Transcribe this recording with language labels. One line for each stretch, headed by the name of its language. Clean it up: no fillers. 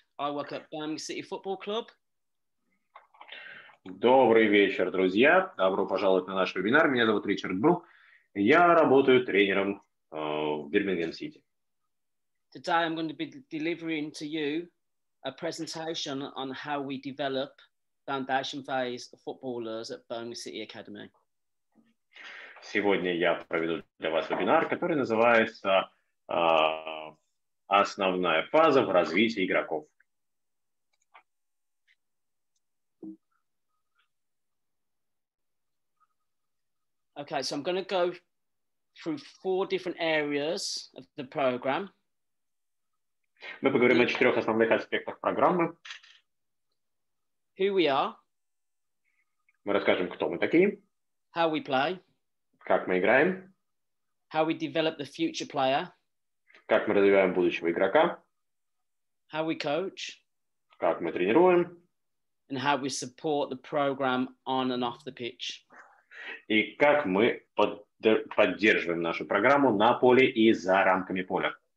English: I work at Birmingham City Football Club.
Russian: Добрый вечер, друзья. Добро пожаловать на наш вебинар. Меня зовут Ричард Брук. Я работаю тренером в Бирмингем Сити.
English: Today I'm going to be delivering to you a presentation on how we develop foundation phase footballers at Birmingham City Academy.
Russian: Сегодня я проведу для вас вебинар, который называется «Основная фаза в развитии игроков».
English: Okay, so I'm going to go through 4 different areas of the program.
Russian: Мы поговорим о 4 основных аспектах программы.
English: Who we are.
Russian: Мы расскажем, кто мы такие.
English: How we play.
Russian: Как мы играем.
English: How we develop the future player.
Russian: Как мы развиваем будущего игрока.
English: How we coach.
Russian: Как мы тренируем.
English: And how we support the program on and off the pitch.
Russian: И как мы поддерживаем нашу программу на поле и за рамками поля.